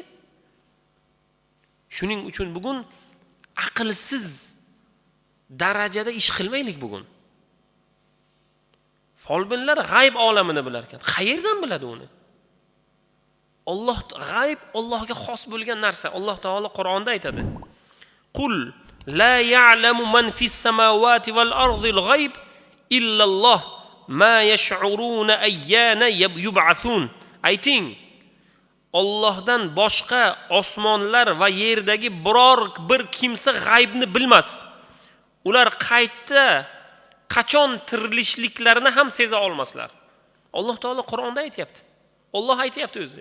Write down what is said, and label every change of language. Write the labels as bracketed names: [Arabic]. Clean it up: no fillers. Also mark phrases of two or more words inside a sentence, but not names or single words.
[Uzbek] Shuning uchun bugun aqlsiz darajada ish qilmaylik bugun. Folbinlar g'ayb olamini bilar ekan. Qayerdan biladi uni? Alloh g'ayb Allohga xos bo'lgan narsa. Alloh taolo Qur'onda aytadi. [Arabic] قل لا يعلم من في السماوات والأرض الغيب إلا الله ما يشعرون أيان يبعثون. [Uzbek] Ayting, Allohdan boshqa osmonlar va yerdagi biror bir kimsa g'aybni bilmas. Ular qachon tirilishliklarini ham seza olmaslar. Alloh taolo Qur'onda aytayapti. Alloh aytayapti o'zi.